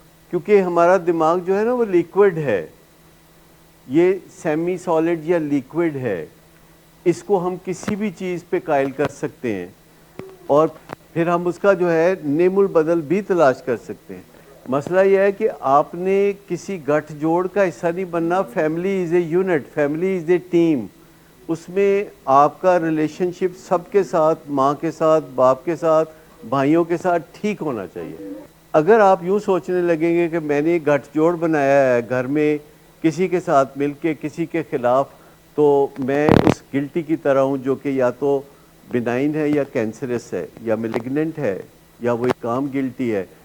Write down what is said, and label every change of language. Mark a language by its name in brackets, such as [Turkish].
[Urdu] کیونکہ ہمارا دماغ جو ہے نا وہ لیکوڈ ہے, یہ سیمی سالڈ یا لیکوڈ ہے, اس کو ہم کسی بھی چیز پہ قائل کر سکتے ہیں, اور پھر ہم اس کا جو ہے نیم البدل بھی تلاش کر سکتے ہیں. مسئلہ یہ ہے کہ آپ نے کسی گٹھ جوڑ کا حصہ نہیں بننا. [English] Family is a unit, family is a team. [Urdu] اس میں آپ کا ریلیشن شپ سب کے ساتھ, ماں کے ساتھ, باپ کے ساتھ, بھائیوں کے ساتھ ٹھیک ہونا چاہیے. اگر آپ یوں سوچنے لگیں گے کہ میں نے گٹھ جوڑ بنایا ہے گھر میں کسی کے ساتھ مل کے کسی کے خلاف, تو میں اس گلٹی کی طرح ہوں جو کہ یا تو بنائن ہے یا کینسرس ہے یا میلیگننٹ ہے یا وہ ایک عام گلٹی ہے.